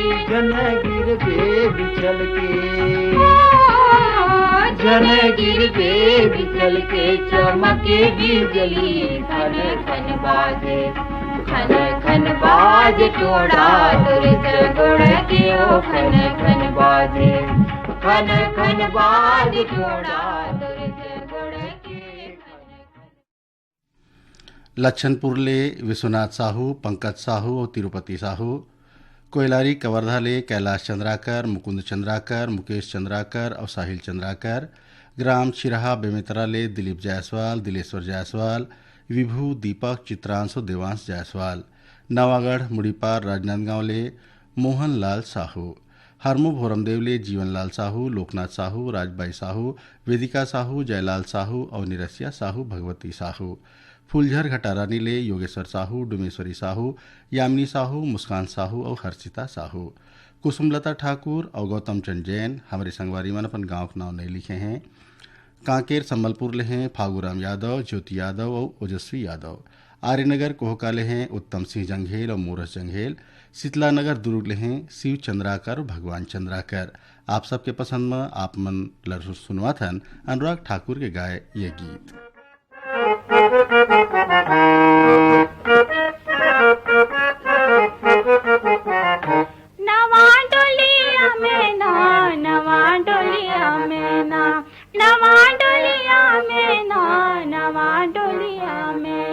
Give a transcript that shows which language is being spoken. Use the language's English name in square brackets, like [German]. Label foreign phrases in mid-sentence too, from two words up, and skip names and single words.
[Chhattisgarhi] जन गिर बे बिछल के, जन गिर बे बिछल के चमके बिजली। खन खन बाजे, खन खन बाज टोड़ा गुड़ क्यों खन खन बाजे, खन खन बाज टोड़ा गुड़ के। लच्छनपुर ले विश्वनाथ साहू, पंकज साहू और तिरुपति साहू। कोयलारी कवर्धा ले कैलाश चंद्राकर, मुकुंद चंद्राकर, मुकेश चंद्राकर और साहिल चंद्राकर। ग्राम छिरहा बेमेतरा ले दिलीप जायसवाल, दिलेश्वर जायसवाल, विभू, दीपक, चित्रांश और देवांश जायसवाल। नवागढ़ मुड़ीपार राजनांदगांव ले मोहन लाल साहू। हरमू भोरमदेव ले जीवनलाल साहू, लोकनाथ साहू, राजबाई साहू, वेदिका साहू, जयलाल साहू और निरसिया साहू, भगवती साहू। फूलझर घटारानी ले योगेश्वर साहू, डुमेश्वरी साहू, यामिनी साहू, मुस्कान साहू और हर्षिता साहू। कुसुमलता ठाकुर और गौतम चंद जैन हमारे संगवारी मन अपन गाँव के नाम नहीं लिखे हैं। कांकेर संबलपुर ले हैं फागूराम यादव, ज्योति यादव और ओजस्वी यादव। आर्यनगर कोहका ले हैं उत्तम सिंह जंघेल और मोरस जंघेल। शीतला नगर दुर्ग ले हैं शिव चंद्राकर और भगवान चंद्राकर। आप सबके पसंद में आप मन लड़ सुनवा थन अनुराग ठाकुर के गाए ये गीत। नवा डोलिया में ना, नवा डोलिया में ना, नवा डोलिया में ना, नवा डोलिया में